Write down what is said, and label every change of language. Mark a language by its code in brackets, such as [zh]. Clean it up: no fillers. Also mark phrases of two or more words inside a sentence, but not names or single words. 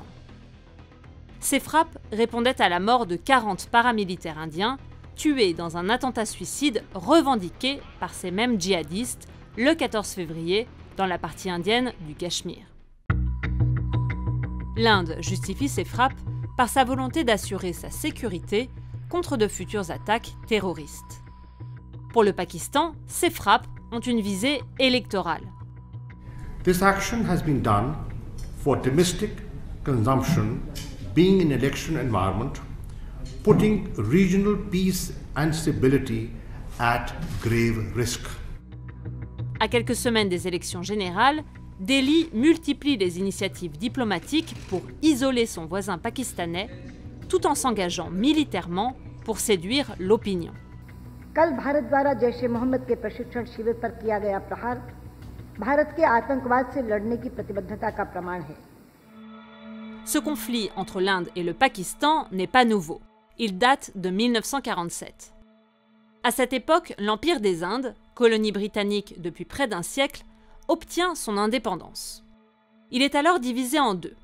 [fr] Ces frappes répondaient à la mort de 40 paramilitaires indiens tués dans un attentat suicide revendiqué par ces mêmes djihadistes le 14 février dans la partie indienne du Cachemire. L'Inde justifie ces frappes par sa volonté d'assurer sa sécurité contre de futures attaques terroristes. Pour le Pakistan, ces frappes ont une visée électorale. [en] This action has been done for domestic consumption, being an election environment, putting regional peace and stability at grave risk. [fr] À quelques semaines des élections générales, Delhi multiplie les initiatives diplomatiques pour isoler son voisin pakistanais, tout en s'engageant militairement pour séduire l'opinion. [hi] कल भारत द्वारा जैश-ए-मोहम्मद के प्रशिक्षण शिविर पर किया गया प्रहार भारत के आतंकवाद से लड़ने की प्रतिबद्धता का प्रमाण है. [fr] Ce conflit entre l'Inde et le Pakistan n'est pas nouveau. Il date de 1947. À cette époque, l'Empire des Indes, colonie britannique depuis près d'un siècle, obtient son indépendance. Il est alors divisé en 2.